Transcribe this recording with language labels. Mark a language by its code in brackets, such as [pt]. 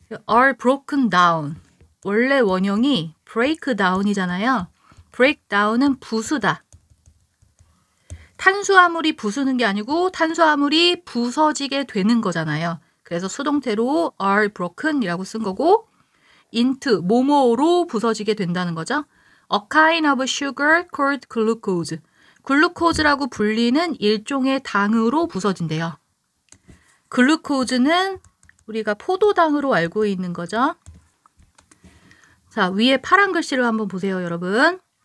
[en] are broken down. [ko] 원래 원형이 break down이잖아요. break down은 부수다. 탄수화물이 부수는 게 아니고 탄수화물이 부서지게 되는 거잖아요. 그래서 수동태로 [en] are broken [ko] 이라고 쓴 거고 into 뭐뭐로 부서지게 된다는 거죠. [en] A kind of sugar called glucose. [ko] 글루코즈라고 불리는 일종의 당으로 부서진대요. 글루코즈는 우리가 포도당으로 알고 있는 거죠. 자, 위에 파란 글씨를 한번 보세요, 여러분.